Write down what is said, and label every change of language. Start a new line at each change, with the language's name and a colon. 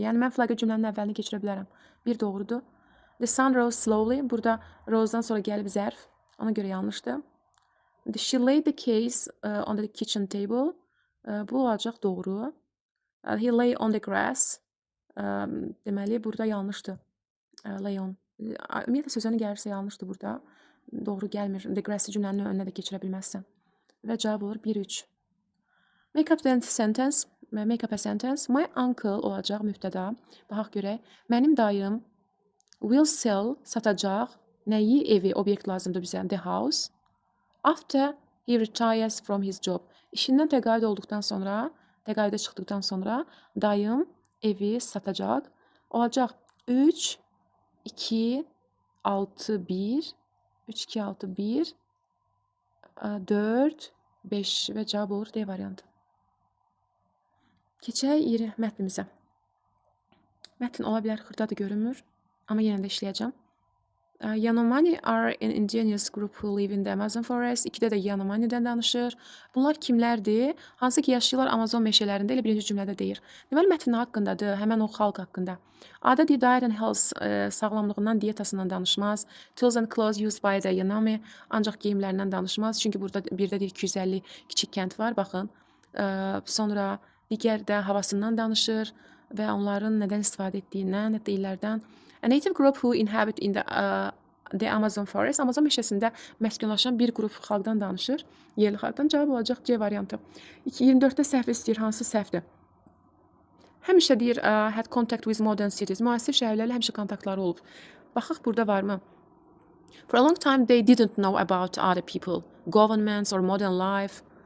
Azerbaijani: Yəni, mən flagı cümlənin əvvəlini keçirə bilərəm. 1 doğrudur.
English: The sun rose slowly.
Azerbaijani: Burada rose'dan sonra gəlib zərf. Ona görə yanlışdır.
English: She laid the case on the kitchen table.
Azerbaijani: Bu olacaq doğru.
English: He lay on the grass.
Azerbaijani: Deməli, burada yanlışdır.
English: Lay on.
Azerbaijani: Ümumiyyətlə, sözünü gəlirsə yanlışdır burada. Doğru gəlmir.
English: The grass
Azerbaijani: cümlənin önünə də keçirə bilməzsən. Və cavab olur 1-3.
English: Make up a sentence. Make up a sentence. My uncle
Azerbaijani: olacaq mübtəda. Baxaq görək. Mənim dayım
English: will sell,
Azerbaijani: satacaq. Nəyi? Evi, obyekt lazımdır bizə.
English: The house. After he retires from his job.
Azerbaijani: İşindən təqaüd olduqdan sonra, təqaüdə çıxdıqdan sonra dayım evi satacaq. Olacaq 3, 2, 6, 1, 3, 2, 6, 1, 4, 5 və cavab olur D variantı. Keçək mətnimizə. Mətn ola bilər xırda da görünmür, amma yenə də işləyəcəm.
English: Yanomami are an indigenous group who live in the Amazon forest.
Azerbaijani: 2-də də Yanomami'dən danışır. Bunlar kimlərdir? Hansı ki yaşayırlar Amazon meşələrində, elə birinci cümlədə deyir. Deməli, mətn haqqındadır, həmən o xalq haqqında. Ada deyir,
English: diet and health,
Azerbaijani: sağlamlığından, dietasından danışmaz.
English: Tools and clothes used by the Yanomami,
Azerbaijani: ancaq geyimlərindən danışmaz. Çünki burada birdə deyir 250 kiçik kənd var, baxın. Sonra digər də havasından danışır və onların nədən istifadə etdiyindən, hətta illərdən.
English: A native group who inhabit in the Amazon forest.
Azerbaijani: Amazon meşəsində məskunlaşan bir qrup xalqdan danışır. Yerli xalqdan cavab olacaq C variantı. 24-də səhv istəyir. Hansı səhvdir?
English: Həmişə deyir, had contact with modern cities.
Azerbaijani: Müasir şəhərlərlə həmişə kontaktları olub. Baxaq, burada varmı?
English: For a long time, they didn't know about other people, governments or modern life.